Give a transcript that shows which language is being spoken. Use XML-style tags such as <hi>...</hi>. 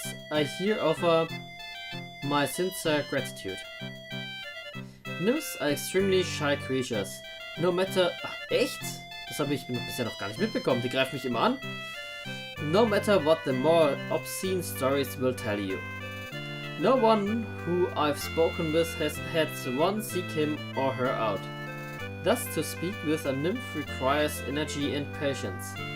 <en>I here offer my sincere gratitude. Nymphs are extremely shy creatures. No matter...</en> <de>Ach, echt? Das habe ich bisher noch gar nicht mitbekommen. Die greifen mich immer an.</de> <en>No matter what the more obscene stories will tell you. No one who I've spoken with has had one seek him or her out. Thus to speak with a nymph requires energy and patience.</en>